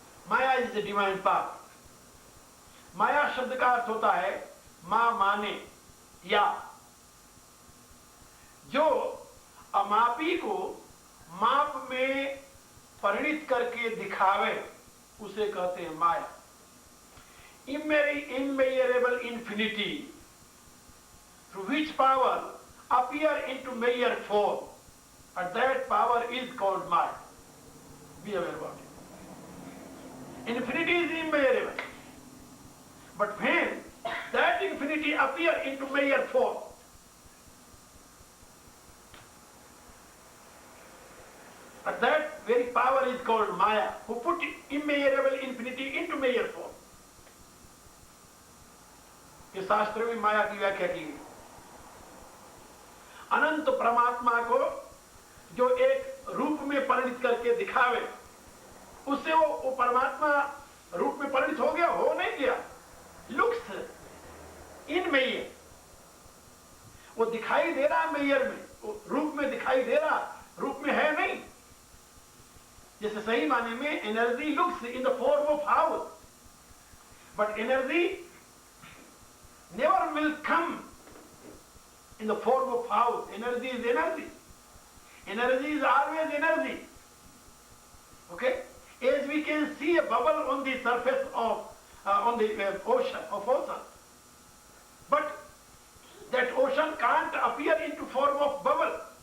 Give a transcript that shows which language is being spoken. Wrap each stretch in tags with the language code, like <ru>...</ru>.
<en>Maya is the divine power.</en> <hi>माया शब्द का अर्थ होता है मां माने, या जो अमापी को माप में परिणित करके दिखावे, उसे कहते हैं माया.</hi> <en>Immeasurable infinity, through which power appear into mere form, and that power is called Maya. Be aware about it. Infinity is immeasurable, but when that infinity appear into mere form, and that very power is called Maya, who put immeasurable infinity into mere form.</en> <hi>ये शास्त्र में माया की व्याख्या की गई. अनंत परमात्मा को जो एक रूप में परिणित करके दिखावे, उससे वो परमात्मा रूप में परिणित हो गया? हो नहीं गया.</hi> <en>looks in mayor,</en> <hi>वो दिखाई दे रहा मेयर में, वो रूप में दिखाई दे रहा, रूप में है नहीं. जैसे सही माने में</hi> <en>Energy looks in the form of house, but energy never will come in the form of house. Energy is energy. Energy is always energy. Okay? As we can see a bubble on the surface of on the ocean, but that ocean can't appear into form of bubble.</en>